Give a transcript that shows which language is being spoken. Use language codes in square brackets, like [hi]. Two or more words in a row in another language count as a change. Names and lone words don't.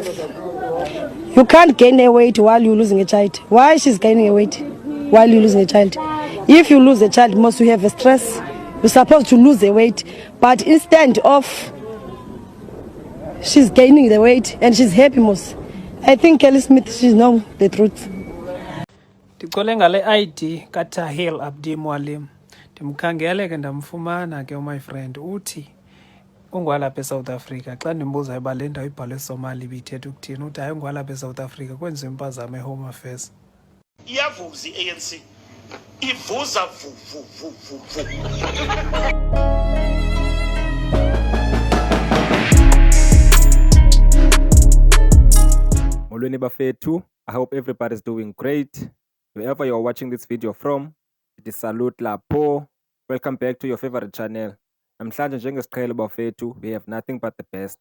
[en] You can't gain a weight while you're losing a child. Why she's gaining a weight while you're losing a child? If you lose a child, most you have a stress. You're supposed to lose the weight, but instead of she's gaining the weight and she's happy most. I think Kelly Smith, she knows the truth. [xh] Ndicole ngale ID kaTahil Abdi Mwalim. Ndimkhangele ke ndamfumana ke [en] my friend [xh] uthi ungwalapha eSouth Africa. Xa ndimbuza uba le ndawo ibhalwe eSomali ibithetha ukuthini, uthi hayi ungwalapha eSouth Africa kwenziwa impazamo eHome Affairs. Iyavuza i-ANC ivuza vu. Molweni bafethu, [en] I hope everybody's doing great. Wherever you're watching this video from, it is salute lapho. Welcome back to your favorite channel. [xh] Namhlanje njengesiqhelo bafethu, [en] we have nothing but the best.